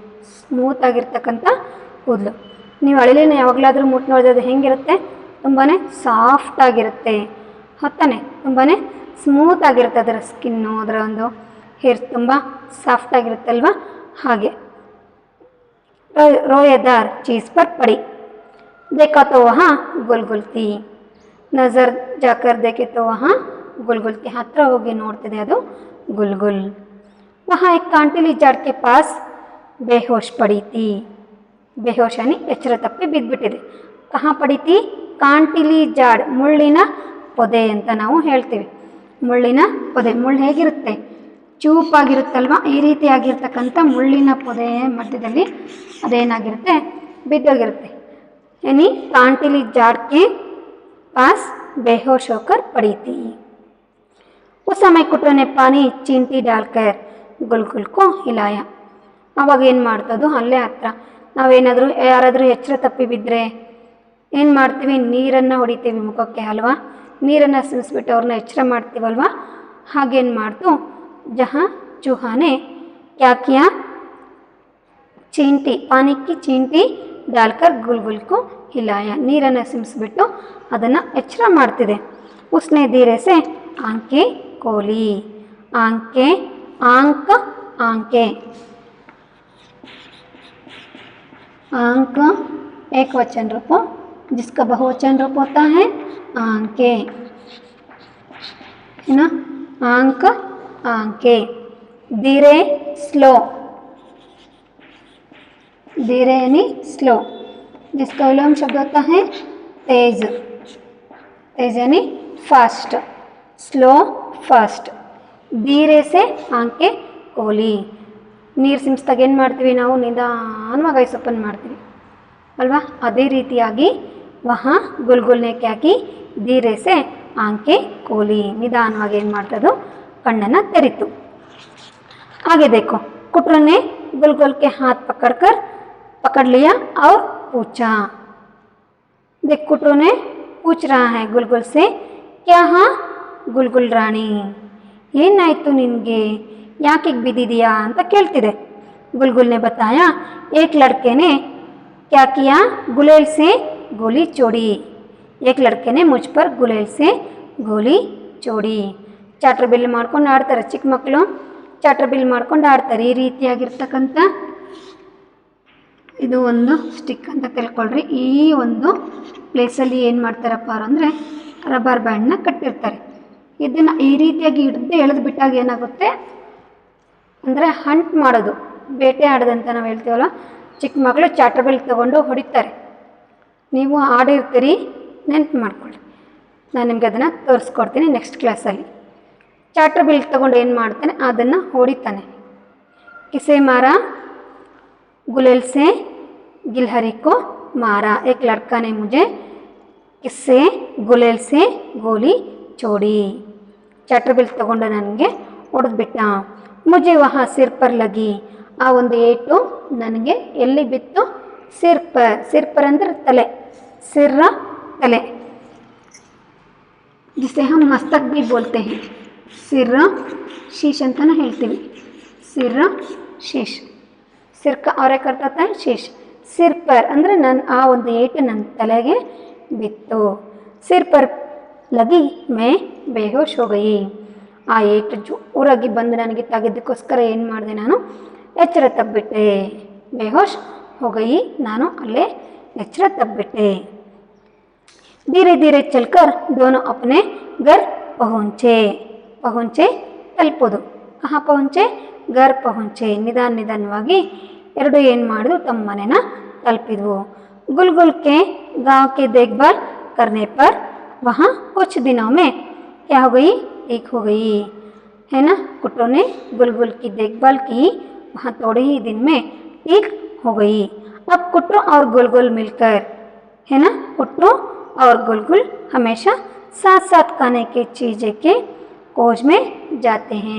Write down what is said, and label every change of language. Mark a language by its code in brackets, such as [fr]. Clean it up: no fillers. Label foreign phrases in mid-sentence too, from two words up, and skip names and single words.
[kn] ನೀವು ಅಳಿಲಿನ ಯಾವಾಗಲಾದರೂ ಮುಟ್ಟು ನೋಡಿದ್ರೆ ಅದು ಹೆಂಗಿರುತ್ತೆ, ತುಂಬಾ ಸಾಫ್ಟ್ ಆಗಿರುತ್ತೆ ಹೊತ್ತಾನೆ, ತುಂಬಾ ಸ್ಮೂತ್ ಆಗಿರುತ್ತೆ ಅದರ ಸ್ಕಿನ್ನು, ಅದರ ಒಂದು ಹೇರ್ ತುಂಬ ಸಾಫ್ಟ್ ಆಗಿರುತ್ತಲ್ವ ಹಾಗೆ। [hi] रोएदार चीज़ पर पड़ी। देखा तो वहाँ गुलगुल थी। नज़र जाकर देखे तो वहाँ गुलगुल के हत्र होगी [kn] ನೋಡ್ತಿದೆ ಅದು [hi] गुलगुल। वहाँ एक कांटिली झाड़ के पास बेहोश पड़ी थी। बेहोश यानी [kn] ಎಚ್ಚರ ತಪ್ಪಿ ಬಿದ್ದುಬಿಟ್ಟಿದೆ. [hi] कहाँ पड़ी थी? कांटीली झाड़, [kn] ಮುಳ್ಳಿನ ಪೊದೆ ಅಂತ ನಾವು ಹೇಳ್ತೀವಿ. ಮುಳ್ಳಿನ ಪೊದೆ, ಮುಳ್ಳು ಹೇಗಿರುತ್ತೆ? ಚೂಪಾಗಿರುತ್ತಲ್ವ, ಈ ರೀತಿಯಾಗಿರ್ತಕ್ಕಂಥ ಮುಳ್ಳಿನ ಪೊದೆ ಮಧ್ಯದಲ್ಲಿ ಅದೇನಾಗಿರುತ್ತೆ? ಬಿದ್ದೋಗಿರುತ್ತೆ. [hi] यानी कांटिली झाड़ के पास बेहोश होकर पड़ी थी। उस समय कुट्टू ने पानी चींटी डालकर गुलगुल को हिलाया. [kn] ಅವಾಗ ಏನು ಮಾಡ್ತದೋ ಅಲ್ಲೇ ಹತ್ರ ನಾವೇನಾದರೂ ಯಾರಾದರೂ ಎಚ್ಚರ ತಪ್ಪಿ ಬಿದ್ದರೆ ಏನು ಮಾಡ್ತೀವಿ? ನೀರನ್ನು ಹೊಡಿತೀವಿ ಮುಖಕ್ಕೆ ಅಲ್ವಾ? ನೀರನ್ನು ಸಿಡಿಸ್ಬಿಟ್ಟು ಅವ್ರನ್ನ ಎಚ್ಚರ ಮಾಡ್ತೀವಲ್ವ? ಹಾಗೇನು ಮಾಡ್ತು [hi] जहाँ चूहा ने क्या किया? चींटी, पानी की चींटी डालकर गुलगुल को हिलाया. ನೀರನ್ನು ಸಿಡಿಸ್ಬಿಟ್ಟು ಅದನ್ನು ಎಚ್ಚರ ಮಾಡ್ತಿದೆ. उसने धीरे से आंखें खोली. आंखें, आंक, आंखें, आंक एक वचन रूप जिसका बहुवचन रूप होता है आंखें, है ना? आंक, आंखें. धीरे, स्लो. धीरे यानी स्लो, जिसका विलोम शब्द होता है तेज. तेज यानी फास्ट, [en] slow fast. [hi] धीरे से आंखें खोली. [kn] ನೀರು ಸಿಂಪಿಸಿದಾಗ ಏನು ಮಾಡ್ತೀವಿ ನಾವು? ನಿಧಾನವಾಗಿ [en] eyes open [kn] ಮಾಡ್ತೀವಿ ಅಲ್ವಾ? ಅದೇ ರೀತಿಯಾಗಿ [hi] वहाँ गुलगुलने क्याकि धीरे से आंखें खोली, [kn] ನಿಧಾನವಾಗಿ ಏನು ಮಾಡ್ತದೋ ಕಣ್ಣನ್ನು ತೆರಿತು. [hi] आगे देखो, कुट्टू ने गुलगुल के हाथ पकड़ लिया और पूछा. देख, कुट्टू ने पूछ रहा है गुलगुल से, क्या हाँ गुलगुल रानी, [kn] ಏನಾಯಿತು ನಿನಗೆ, ಯಾಕೆ ಬಿದ್ದಿದೆಯಾ ಅಂತ ಕೇಳ್ತಿದೆ. [hi] गुलगुल ने बताया, एक लड़के ने क्या किया? गुलेल से गोली चोड़ी. एक लड़के ने मुझ पर गुलेल से गोली चोड़ी. [kn] ಚಾಟ್ರ್ ಬಿಲ್ ಮಾಡ್ಕೊಂಡು ಆಡ್ತಾರೆ ಚಿಕ್ಕ ಮಕ್ಕಳು, ಚಾಟ್ರ್ ಬಿಲ್ ಮಾಡ್ಕೊಂಡು ಆಡ್ತಾರೆ. ಈ ರೀತಿಯಾಗಿರ್ತಕ್ಕಂಥ ಇದು ಒಂದು ಸ್ಟಿಕ್ ಅಂತ ತಿಳ್ಕೊಳ್ರಿ. ಈ ಒಂದು ಪ್ಲೇಸಲ್ಲಿ ಏನು ಮಾಡ್ತಾರಪ್ಪ ಅಂದರೆ [en] rubber band [kn] ಕಟ್ಟಿರ್ತಾರೆ. ಇದನ್ನು ಈ ರೀತಿಯಾಗಿ ಹಿಡಿದು ಎಳೆದು ಬಿಟ್ಟಾಗ ಏನಾಗುತ್ತೆ ಅಂದರೆ ಹಂಟ್ ಮಾಡೋದು, ಬೇಟೆ ಆಡೋದಂತ ನಾವು ಹೇಳ್ತೀವಲ್ಲ. ಚಿಕ್ಕ ಮಕ್ಕಳು ಚಾಟ್ರ್ ಬಿಲ್ ತೊಗೊಂಡು ಹೊಡಿತಾರೆ. ನೀವು ಆಡಿರ್ತೀರಿ, ನೆನಪು ಮಾಡ್ಕೊಳ್ಳಿ. ನಾನು ನಿಮಗೆ ಅದನ್ನು ತೋರಿಸ್ಕೊಡ್ತೀನಿ [en] next class. [kn] ಚಾಟ್ರ್ ಬಿಲ್ ತೊಗೊಂಡು ಏನು ಮಾಡ್ತಾನೆ, ಅದನ್ನು ಹೊಡಿತಾನೆ. [hi] किसे मारा? गुलेल से गिलहरी को मारा. एक लड़का ने मुझे किससे? गुलेल से गोली चोड़ी. [kn] ಚಾಟ್ರ್ ಬಿಲ್ ತಗೊಂಡು ನನಗೆ ಹೊಡೆದ್ಬಿಟ್ಟ. [hi] मुझे वहाँ सिर पर लगी. [kn] ಆ ಒಂದು ಏಟು ನನಗೆ ಎಲ್ಲಿ ಬಿತ್ತು? [hi] सिर पर. सिर पर [kn] ಅಂದರೆ ತಲೆ, ಸಿರ್ರ ತಲೆ, [hi] जिसे हम मस्तक भी बोलते हैं. सिर शीश [kn] ಅಂತಾನೆ ಹೇಳ್ತೀವಿ. [hi] सिर शीश, सिर का और करता है शीश. सिर पर [kn] ಅಂದರೆ ಆ ಒಂದು ಏಟು ನನ್ನ ತಲೆಗೆ ಬಿತ್ತು. [hi] सिर पर लगी मैं बेहोश हो गई. [kn] ಆ ಏಟು ಜೋರಾಗಿ ಬಂದು ನನಗೆ ತಾಗಿದ್ದಕ್ಕೋಸ್ಕರ ಏನು ಮಾಡಿದೆ ನಾನು? ಎಚ್ಚರ ತಪ್ಪಿಬಿಟ್ಟೆ. [hi] बेहोश हो गई, [kn] ನಾನು ಅಲ್ಲೇ ಎಚ್ಚರ ತಪ್ಪಿಬಿಟ್ಟೆ. [hi] धीरे धीरे चलकर दोनों अपने घर पहुँचे. पहुँचे तलुपोದು. कहाँ पहुँचे? घर पहुँचे. [kn] ನಿಧಾನವಾಗಿ ಎರಡು ಏನು ಮಾಡಿದ್ರು? ತಮ್ಮ ಮನೆನ ತಲುಪಿದ್ವು. [hi] गुलगुल के गांव के देखभाल करने पर वहाँ कुछ दिनों में क्या हो गई? ठीक हो गई, है ना? कुट्टू ने गुलगुल की देखभाल की, वहाँ थोड़े ही दिन में ठीक हो गई. अब कुट्टू और गुलगुल मिलकर, है ना, कुट्टू और गुलगुल हमेशा साथ साथ खाने की चीज़ें के खोज में जाते हैं.